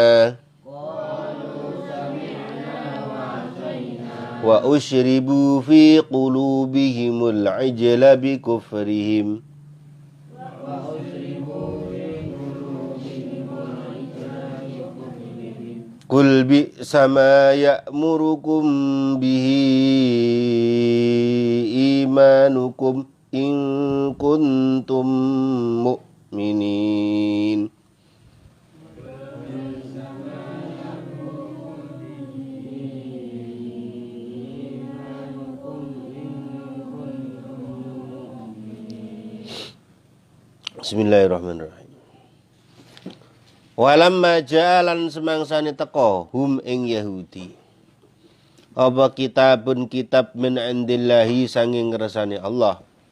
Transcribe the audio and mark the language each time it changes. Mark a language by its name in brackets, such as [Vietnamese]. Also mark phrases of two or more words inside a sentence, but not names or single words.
[Arabic] وأشربوا في قلوبهم العجل بكفرهم قل بئسما يأمركم به إيمانكم إن كنتم مؤمنين. بسم الله الرحمن الرحيم. ولما جعلن [Javanese] semangsane teko hum ing Yahudi apa kitabun kitab [Arabic] من عند الله [Javanese] sanging ngersane Allah.